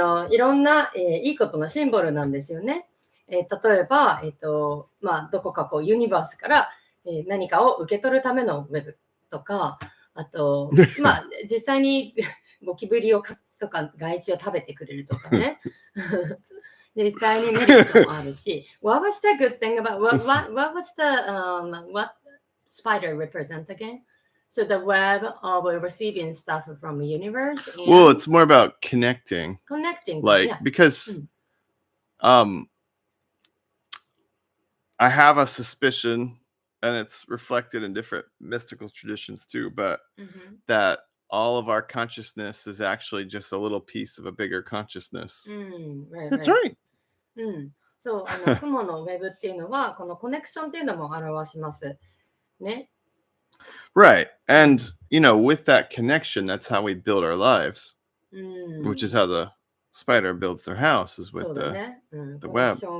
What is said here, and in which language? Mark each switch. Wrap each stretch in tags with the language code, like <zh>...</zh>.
<ja>いろんな、いいことのシンボルなんですよね。例えば、どこかこうユニバースから、何かを受け取るためのウェブとか、あと、実際にゴキブリをとか害虫を食べてくれるとかね。実際にメリットもあるし。</ja> <en>What was the good thing about what was the what spider represent again? So the web of receiving stuff from the universe. Well, it's more about connecting. Like because I have a suspicion, and it's reflected in different mystical traditions too, but that all of our consciousness is actually just a little piece of a bigger consciousness. That's right.</en> <ja>そう、雲のウェブっていうのはこのコネクションっていうのも表しますね。</ja> <en>Right. And, you know, with that connection, that's how we build our lives, which is how the spider builds their house, is with the web.</en>